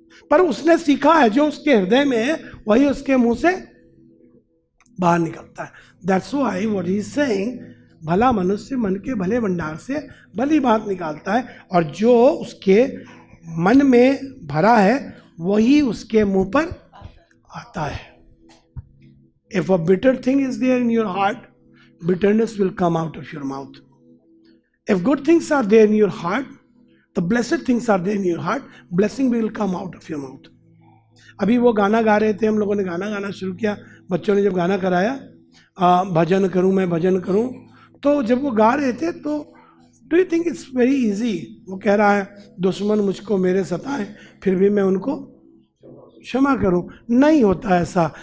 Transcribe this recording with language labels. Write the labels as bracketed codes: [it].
[hi] पर उसने सीखा है, जो उसके हृदय में है वही उसके मुंह से बाहर निकलता है। [en] that's why what he is saying, [hi] भला मनुष्य मन के भले भंडार से भली बात निकालता है, और जो उसके मन में भरा है वही उसके मुंह पर आता है। [en] If a bitter thing is there in your heart, bitterness will come out of your mouth. If good things are there in your heart, the blessed things are there in your heart, blessing will come out of your mouth. [hi] अभी वो गाना गा रहे थे, हम लोगों ने गाना गाना शुरू किया, बच्चों ने जब गाना कराया, भजन करूं मैं भजन करूं, तो जब वो गा रहे थे तो [en] Do you think it's very easy? [hi] वो कह रहा है दुश्मन मुझको मेरे सताएं फिर भी मैं उनको क्षमा करूं। नहीं होता ऐसा।